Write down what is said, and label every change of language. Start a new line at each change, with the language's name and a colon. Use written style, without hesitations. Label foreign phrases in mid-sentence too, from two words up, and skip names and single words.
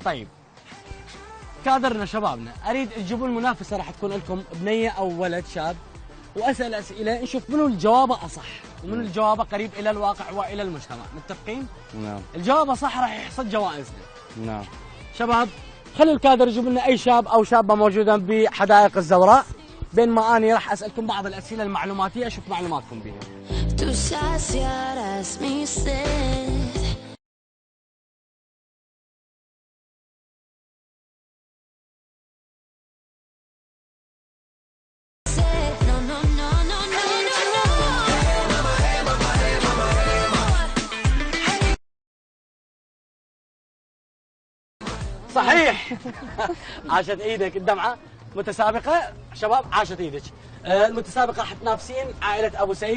Arabic: طيب كادرنا شبابنا اريد تجيبون المنافسه راح تكون لكم بنيه او ولد شاب واسال اسئله نشوف منو الجواب اصح ومنو الجواب قريب الى الواقع والى المجتمع. متفقين؟ نعم. الجواب صح راح يحصد جوائزنا. نعم. شباب خلوا الكادر يجيب لنا اي شاب او شابه موجوده بحدائق الزوراء بينما اني راح اسالكم بعض الاسئله المعلوماتيه اشوف معلوماتكم بها.
Spanish: Tú saciarás mi sed. No, no, no, no, no, no,
Arabic: صحيح. عاشت ايدك الدمعه. متسابقه شباب عاشت ايدك. المتسابقه راح تنافسين عائله ابو سيف.